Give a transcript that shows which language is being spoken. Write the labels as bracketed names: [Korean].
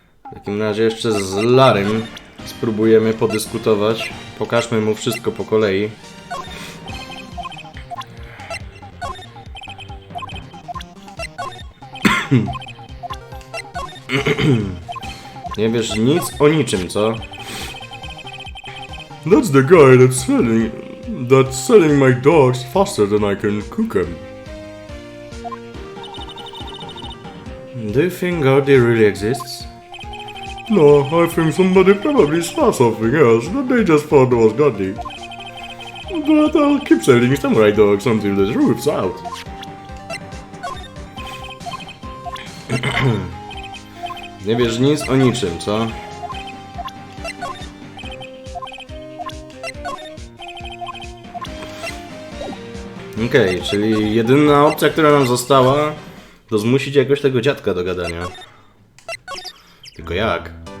[Polish] W takim razie jeszcze z Larym spróbujemy podyskutować. Pokażmy mu wszystko po kolei. Nie wiesz nic o niczym, co? [English] That's the guy that's selling my dogs faster than I can cook them. Do you think God really exists? No, I think somebody probably saw something else that they just thought was godly. But I'll keep selling samurai dogs until the truth's out. [Polish] Nie wiesz nic o niczym, co? Okej, czyli jedyna opcja, która nam została, to zmusić jakoś tego dziadka do gadania. Tylko jak?